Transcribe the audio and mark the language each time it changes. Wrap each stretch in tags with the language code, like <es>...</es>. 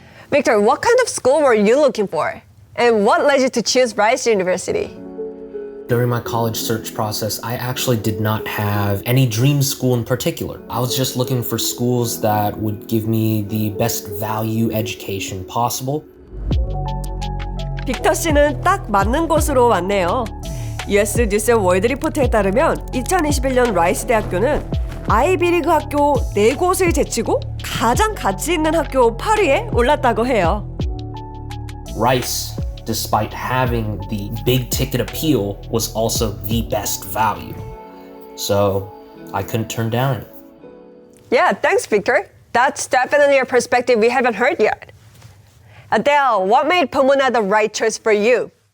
<en>Victor, what kind of school were you looking for? And what led you to choose Bryce University? During my college search process, I actually did not have any dream school in particular. I was just looking for schools that would give me the best value education possible.</en> <ko>빅터 씨는 딱 맞는 곳으로 왔네요. US 뉴스 월드 리포트에 따르면 2021년 라이스 대학교는 아이비리그 학교 4곳을 제치고 가장 가치 있는 학교 8위에 올랐다고 해요.</ko> <en>Rice despite having the big ticket appeal, was also the best value. So I couldn't turn down any. Yeah, thanks, Victor. That's definitely a perspective we haven't heard yet. Adele, what made Pomona the right choice for you?</en>